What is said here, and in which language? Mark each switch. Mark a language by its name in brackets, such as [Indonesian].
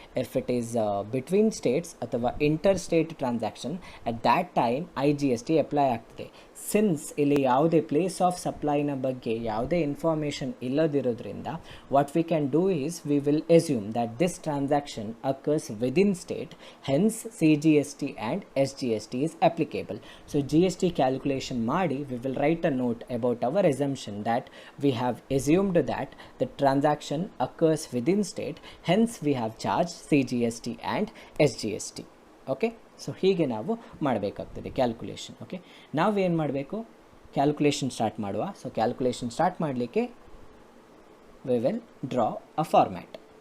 [English] if it is between states ಅಥವಾ interstate transaction, at that time I G S T [Kannada] apply ಆಗ್ತಿದೆ. Since ಇಲ್ಲಿ ಯಾವುದೇ place of ಸಪ್ಲೈನ ಬಗ್ಗೆ ಯಾವುದೇ information ಇಲ್ಲದಿರೋದ್ರಿಂದ [English] What we can do is we will assume that this transaction occurs within state, hence C G S T and S G S T is applicable. [Kannada] So G S T calculation ಮಾಡಿ [English] We will write a note about our assumption that we have assumed that the transaction occurs within state, hence we have charged CGST and SGST. [Kannada] Okay, so ಹೀಗೆ ನಾವು ಮಾಡಬೇಕಾಗ್ತದೆ calculation. Okay, ನಾವೇನು ಮಾಡಬೇಕು, calculation start ಮಾಡುವ. So calculation start ಮಾಡಲಿಕ್ಕೆ [English] We will draw a format.